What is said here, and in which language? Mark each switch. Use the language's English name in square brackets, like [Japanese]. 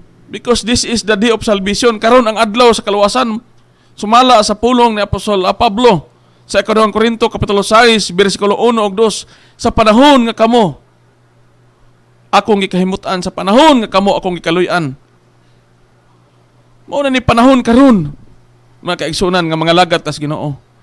[English] Because this is the day of salvation. [Cebuano] Karon ang adlaw sa kaluwasan. Sumala sa pulong ni Apostol Pablo sa 2 Korinto kapitulo 6 bersikulo 1 ug 2, sa panahon nga kamo akong gikahimutan, sa panahon nga kamo akong gikaluy-an. Mao na ni panahon karon mga kaigsunan nga mga lagat tas Ginoo.